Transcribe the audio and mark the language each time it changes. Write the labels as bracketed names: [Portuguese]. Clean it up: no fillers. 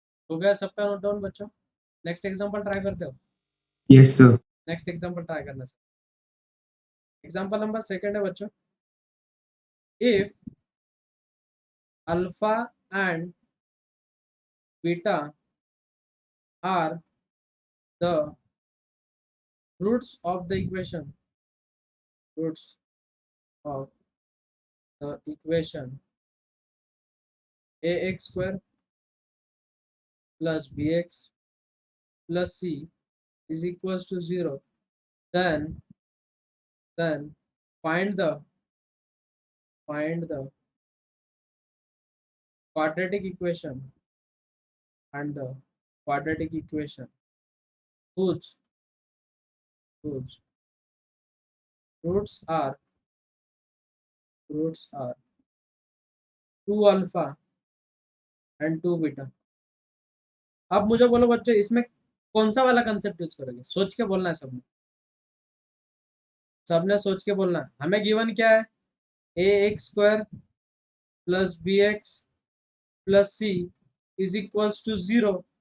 [Hindi] हो गया सबका नोट डाउन बच्चों? नेक्स्ट एग्जांपल ट्राई करते हो? [English] Yes sir. [Hindi] Next example try करना सर। एग्जांपल नंबर सेकंड है बच्चों, [English] If alpha and beta are the roots of the equation ax square plus bx plus c is equals to 0, then find the quadratic equation and the quadratic equation whose roots are 2 alpha and 2 beta। [Hindi] अब मुझे बोलो बच्चों इसमें कौन सा वाला concept use करोगे? सोच के बोलना है सबने सोच के बोलना है। हमें गिवन क्या है? [English] A x square plus b x plus c is equals to 0।